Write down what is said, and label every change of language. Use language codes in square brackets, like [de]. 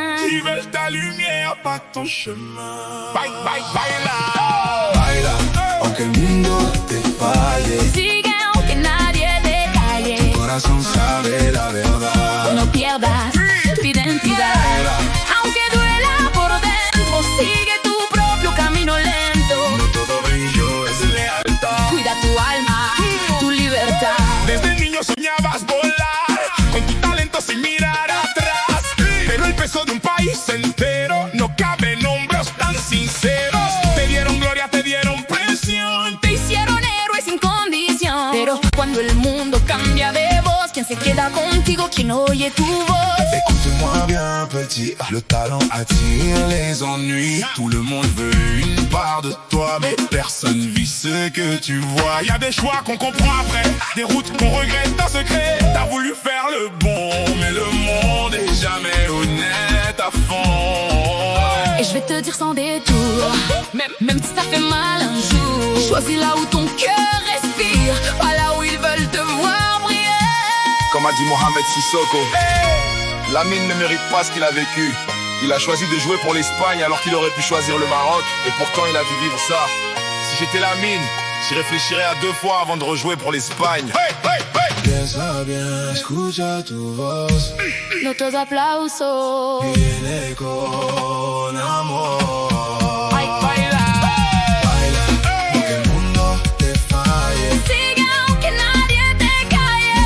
[fr] Ils veulent ta lumière, pas ton chemin. [es] Bye, bye, baila. Baila, aunque el mundo te falle. Sigue aunque nadie te calle. Tu corazón sabe la verdad. No pierdas tu identidad. Aunque duela por dentro, sigue tu propio camino lento. No todo brillo es lealtad. Cuida tu alma, tu libertad. Desde niño soñabas volar con tu talento sin mirar atrás. Pero el peso de un país entero no cabe en hombros tan sinceros. Te dieron gloria, te dieron presión. Te hicieron héroe sin condición. Pero cuando el mundo cambia de voz, ¿quién se queda contigo? ¿Quién oye tu voz? [fr] Écoute-moi bien petit, le talent attire les ennuis. Tout le monde veut une part de toi, mais personne vit ce que tu vois. Y a des choix qu'on comprend après. des routes qu'on regrette en secret. T'as voulu faire le bon, mais le monde est jamais honnête à fond. Et je vais te dire sans détour, même si ça fait mal un jour, choisis là où ton cœur respire, pas là où ils veulent te voir briller. Comme a dit Mohamed Sissoko, Lamine ne mérite pas ce qu'il a vécu. Il a choisi de jouer pour l'Espagne alors qu'il aurait pu choisir le Maroc. Et pourtant il a dû vivre ça. Si j'étais Lamine, j'y réfléchirais à 2 fois avant de rejouer pour l'Espagne. [es] Piensa bien, escucha tu voz. Notos aplausos. Viene con amor. Ay, baila. Baila, aunque el mundo te falle. Sigue aunque nadie te calle.